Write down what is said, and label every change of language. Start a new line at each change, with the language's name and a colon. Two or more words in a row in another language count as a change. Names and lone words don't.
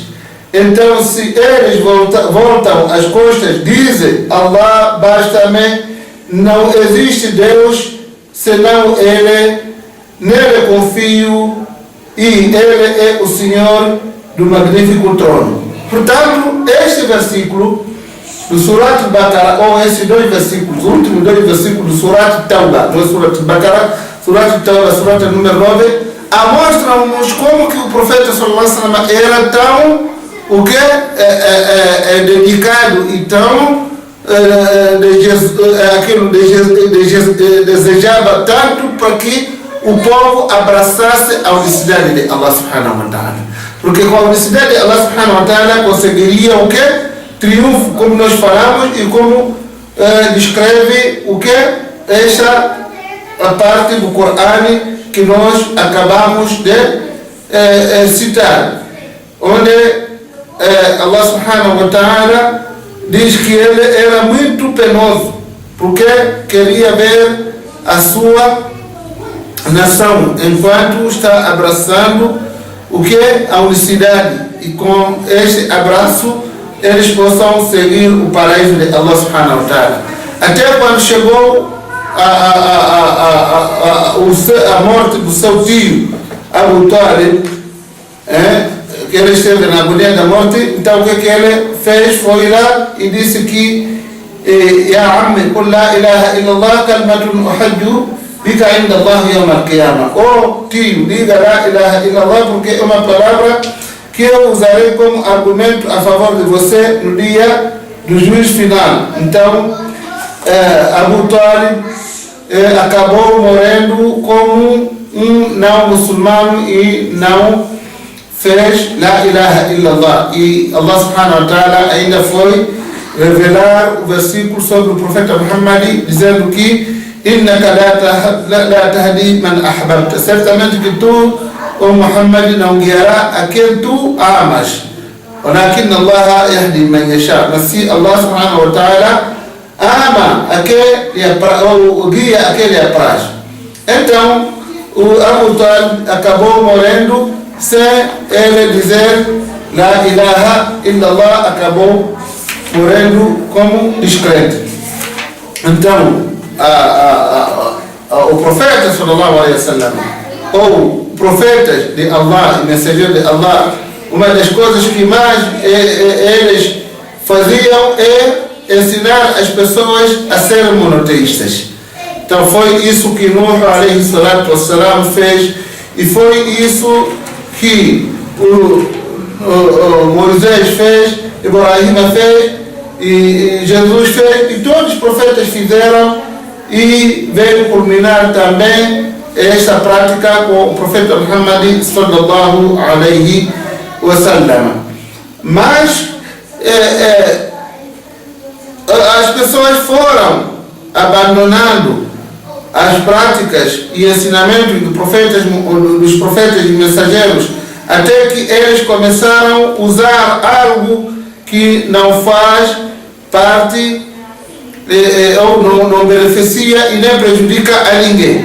Portuguese: Então, se eles voltam as costas, dizem: Allah basta-me, não existe Deus senão Ele, nele confio e Ele é o Senhor do magnífico trono. Portanto, este versículo do Surat Baqarah, ou esses dois versículos, os últimos dois versículos do Surat Tauba, não é Surat Baqarah, Surat Tauba, Surat número 9, mostram-nos como que o profeta
Arabic: صلى الله عليه وسلم
Portuguese: era tão dedicado, então aquilo desejava tanto para que o povo abraçasse a unicidade de Allah
Arabic: سبحانه وتعالى,
Portuguese: porque com a unicidade de Allah
Arabic: سبحانه وتعالى
Portuguese: conseguiria o que? Triunfo, como nós falamos e como descreve o que? Esta a parte do Corão que nós acabamos de citar, onde Allah
Arabic: سبحانه وتعالى
Portuguese: diz que ele era muito penoso, porque queria ver a sua nação enquanto está abraçando o que? A unicidade, e com este abraço eles possam seguir o paraíso de Allah
Arabic: سبحانه وتعالى.
Portuguese: Até quando chegou a morte do seu tio Abu Talib, que ele esteve na agonia da morte, então o que ele fez foi lá e disse que
Arabic: يا عمي قل لا إله إلا الله كلمة أحاج بك عند الله يوم القيامة.
Portuguese: Oh tio, diga
Arabic: لا إله إلا الله,
Portuguese: porque é uma palavra que eu usarei como argumento a favor de você no dia do juízo final. Então, Abu Talib acabou morrendo como um não muçulmano e não fez
Arabic: لا إله إلا الله.
Portuguese: E Allah
Arabic: سبحانه وتعالى
Portuguese: ainda foi revelar o versículo sobre o profeta Muhammad, dizendo que
Arabic: إنك لا تهدي من أحببت,
Portuguese: certamente que tu, o Muhammad, não guiará a quem tu amas,
Arabic: ولكن الله يهدي من يشاء,
Portuguese: mas se Allah
Arabic: سبحانه وتعالى
Portuguese: ama ou guia aquele apraz. Então o Abu Talib acabou morrendo sem ele dizer
Arabic: لا إله إلا الله,
Portuguese: acabou morrendo como descrente. Então o profeta
Arabic: صلى الله عليه وسلم,
Portuguese: ou profetas de Allah e mensageiros de Allah, uma das coisas que mais eles faziam é ensinar as pessoas a serem monoteístas. Então foi isso que Nuh
Arabic: عليه الصلاة والسلام
Portuguese: fez, e foi isso que Moisés fez, Ibrahim fez, e Jesus fez, e todos os profetas fizeram, e veio culminar também esta prática com o profeta Muhammad
Arabic: صلى الله عليه وسلم.
Portuguese: Mas as pessoas foram abandonando as práticas e ensinamentos dos profetas e mensageiros, até que eles começaram a usar algo que não faz parte ou não beneficia e nem prejudica a ninguém.